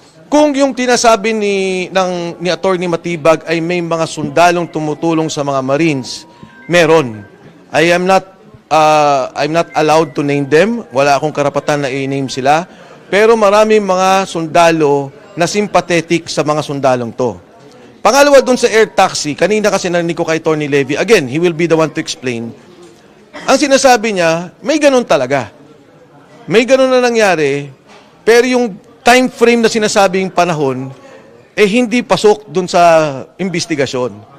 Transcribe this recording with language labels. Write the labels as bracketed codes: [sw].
[tl] Kung yung tinasabi ni Attorney Matibag ay may mga sundalong tumutulong sa mga Marines, meron. [en] I'm not allowed to name them. [tl] Wala akong karapatan na i-name sila. Pero maraming mga sundalo na sympathetic sa mga sundalong to. Pangalawa dun sa air taxi, kanina kasi narinig ko kay Attorney Levy, [en] again, he will be the one to explain. [tl] Ang sinasabi niya, may ganun talaga. May ganun na nangyari, pero yung time frame na sinasabing panahon, hindi pasok dun sa investigasyon.